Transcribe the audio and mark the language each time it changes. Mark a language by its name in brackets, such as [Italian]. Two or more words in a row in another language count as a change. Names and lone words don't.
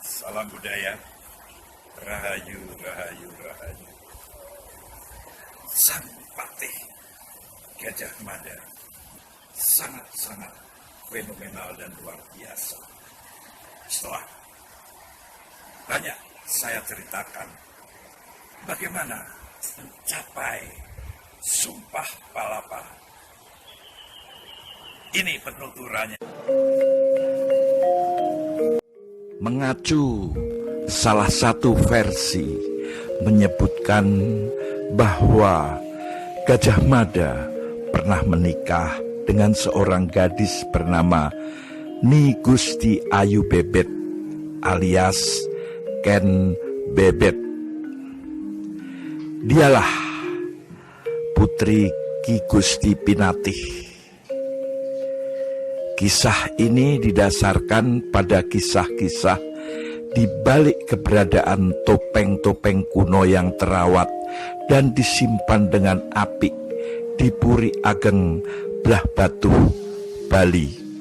[Indonesian] Salam budaya, rahayu, rahayu, rahayu. Sang Patih Gajah Mada sangat-sangat fenomenal dan luar biasa. Setelah banyak saya ceritakan bagaimana mencapai Sumpah Palapa. Ini penuturannya. Mengacu salah satu versi menyebutkan bahwa Gajah Mada pernah menikah dengan seorang gadis bernama Ni Gusti Ayu Bebet alias Ken Bebet. Dialah putri Ki Gusti Pinatih. Kisah ini didasarkan pada kisah-kisah di balik keberadaan topeng-topeng kuno yang terawat dan disimpan dengan apik di Puri Ageng Blah Batu, Bali.